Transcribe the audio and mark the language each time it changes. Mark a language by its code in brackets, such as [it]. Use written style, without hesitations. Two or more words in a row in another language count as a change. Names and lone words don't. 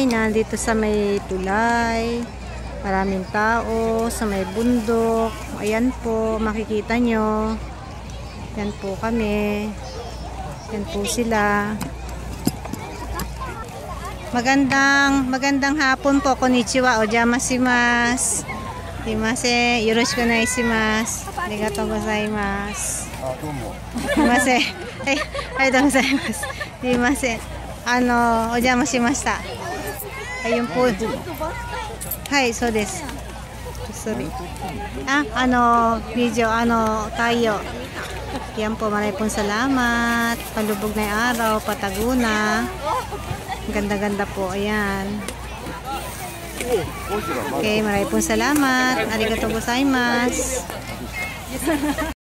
[tl] Nandito sa may tulay. Maraming tao sa may bundok. Ayan po, makikita nyo. Yan po kami. Yan po sila. Magandang hapon po. [ja] こんにちは。お邪魔します。よろしくお願いします. ありがとうございます. あ、どうも。すいません。はい、ありがとうございます。すいません。お邪魔しました。 [tl] Ayun po. [ja] はい、そうです。Sorry. [tl] Video, tayo. Yan po, maraming pong salamat. Palubog na yung araw, patago na. Ganda-ganda po, ayan. Okay, maraming pong salamat. [ja] ありがとうございます.